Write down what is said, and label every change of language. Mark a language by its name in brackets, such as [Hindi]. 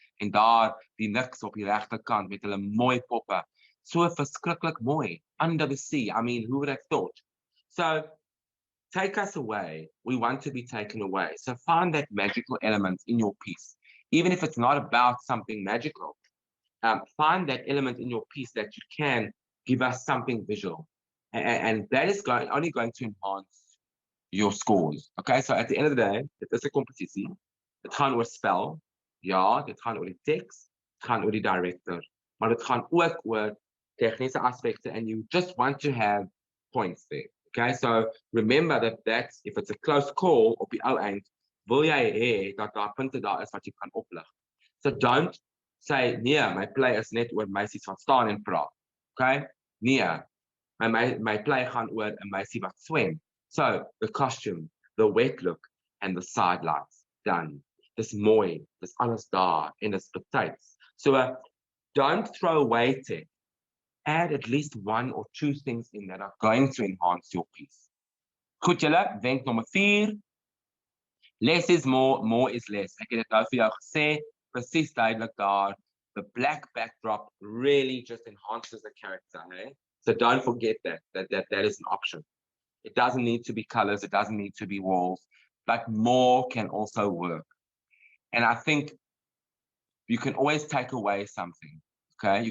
[Afrikaans] En daar die niks op die regterkant met hulle mooi poppe. So verskriklik mooi. [English] Under the sea. I mean, who would have thought? So take us away. We want to be taken away. So find that magical element in your piece. Even if it's not about something magical. Find that element in your piece that you can give us something visual. And that is only going to enhance your scores. Okay, so at the end of the day, [Afrikaans] dit is 'n kompetisie. Dit gaan oor spel. Ja, dit gaan oor die teks. Dit gaan oor die director. Maar dit gaan ook oor tegniese aspekte [English] and you just want to have points there. [Afrikaans] Okay, [English] so remember that if it's a close call [Afrikaans] op die ou eind, wil jy hê dat daar punte daar is wat jy kan oplig. [English] So don't say, [Afrikaans] nee, my play is net oor meisies wat staan en praat. Okay? Nee, my play gaan oor 'n meisie wat swem. [English] So, the costume, the wet look, and the sidelights, done. [Afrikaans] Dis mooi, dis alles daar, en dis betyds. [English] So, don't throw away tech. Add at least 1 or 2 things in that are going to enhance your piece. [Afrikaans] Goed julle, wenk nommer 4. [English] Less is more is less. [Afrikaans] Ek het dit nou vir jou gesê, presies duidelik daar. [English] The black backdrop really just enhances the character, eh? So don't forget that is an option. It doesn't need to be colors, it doesn't need to be walls, but more can also work. And I think you can always take away something, okay?